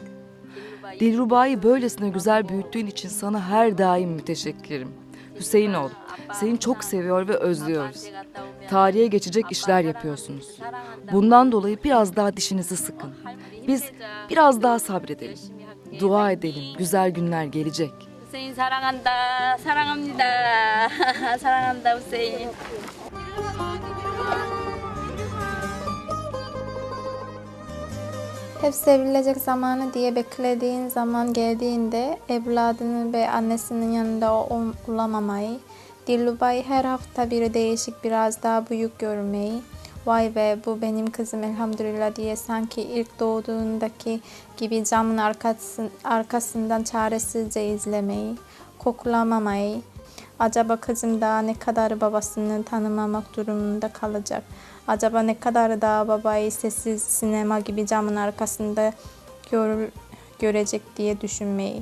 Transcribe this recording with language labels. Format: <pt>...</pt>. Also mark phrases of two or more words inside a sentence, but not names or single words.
<tr>Dilruba'yı böylesine güzel büyüttüğün için sana her daim müteşekkirim. Hüseyinoğlu, seni çok seviyor ve özlüyoruz. Tarihe geçecek işler yapıyorsunuz. Bundan dolayı biraz daha dişinizi sıkın. Biz biraz daha sabredelim. Dua edelim, güzel günler gelecek.</tr> <ko>Hüseyin 사랑한다. 사랑합니다. 사랑한다 Hüseyin.</ko> <tr>Hep sevilecek zamanı diye beklediğin zaman geldiğinde evladının ve annesinin yanında olamamayı, Dilruba'yı her hafta bir değişik biraz daha büyük görmeyi, vay be bu benim kızım elhamdülillah diye sanki ilk doğduğundaki gibi camın arkasından çaresizce izlemeyi, kokulamamayı, acaba kızım daha ne kadar babasını tanımamak durumunda kalacak, acaba ne kadar daha babayı sessiz sinema gibi camın arkasında görecek diye düşünmeyi.</tr>